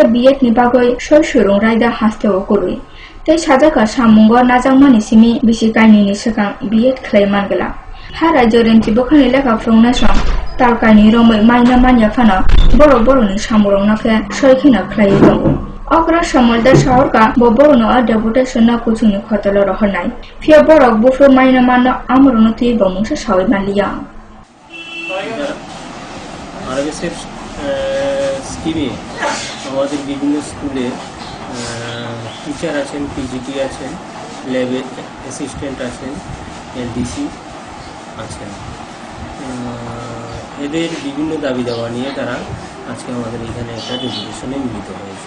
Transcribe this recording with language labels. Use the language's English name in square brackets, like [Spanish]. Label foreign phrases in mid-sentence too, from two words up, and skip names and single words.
[Kok Borok] बिएड नि बागै सय सुरं रायदा हास्तेव कुरुय ते साजाका सामुंग नाजांमानि सिमि बिसि कायनिनि सिगां बिएड ख्लायमानगला हाराय जयरामचि बखानि लेखा फुंनाय सं तालकानि रमै माइना मान्याफाना बर'नि सामुरंनाखे सयखिना ख्लायै दङ अग्रा समलदा शहरका बर'नो डेपुटेशन कुचुनि खतल रहनाय फिया बरक बुफु माइना मानो आमरनति बमुंसे सावै मालिया [Bangla] আরএসএফ স্কিমে আমাদের বিভিন্ন স্কুলে টিচার আছেন, পিজিটি আছেন, ল্যাব অ্যাসিস্ট্যান্ট আছেন, এলডিসি আছেন। এদের বিভিন্ন দাবি দাওয়া নিয়ে তারা আজকে আমাদের এখানে একটা ডেপুটেশনে মিলিত হয়েছে।